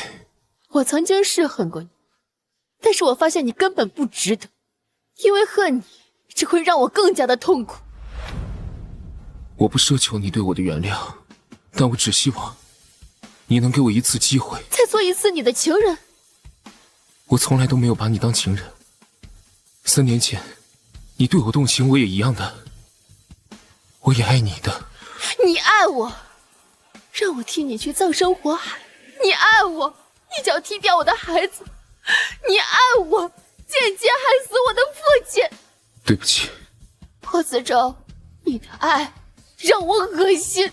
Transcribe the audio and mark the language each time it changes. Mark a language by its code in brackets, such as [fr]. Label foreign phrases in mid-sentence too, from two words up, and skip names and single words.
[zh] 我曾經是恨過你，但是我發現你根本不值得，因為恨你只會讓我更加的痛苦。我不奢求你對我的原諒，但我只希望你能給我一次機會，再做一次你的情人。我從來都沒有把你當情人。3年前，你對我動情，我也一樣的。我也愛你的。你愛我，讓我替你去葬身火海；你愛我，一腳踢掉我的孩子；你愛我，間接害死我的父親。對不起，霍子昭，你的愛讓我惡心。